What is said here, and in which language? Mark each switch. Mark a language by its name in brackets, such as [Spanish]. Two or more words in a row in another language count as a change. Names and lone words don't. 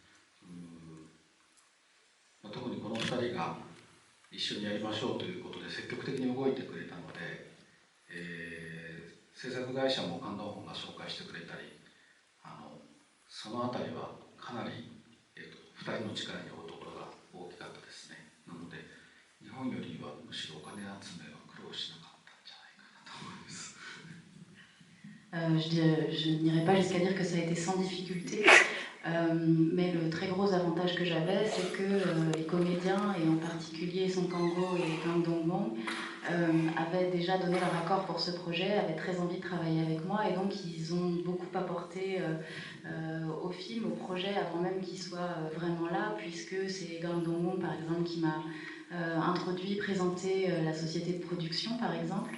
[Japanese] ン、特にこの2人が一緒にやりましょうということで積極的に動いてくれたので、制作会社もカン・ドンモンが紹介してくれたり、そのあたりはかなり、2人の力に負うところが大きかったですね。なので日本よりはむしろお金集めは苦労しなかったんじゃないかなと思います。 [French] Je n'irai pas jusqu'à dire que ça a été sans difficulté, mais le très gros avantage que j'avais, c'est que les comédiens, et en particulier Song Kang-ho et Kang Dong-bong, avaient déjà donné leur accord pour ce projet, avaient très envie de travailler avec moi, et donc ils ont beaucoup apporté au film, au projet, avant même qu'il soit vraiment là, puisque c'est Kang Dong-bong par exemple qui m'a introduit, présenté la société de production par exemple.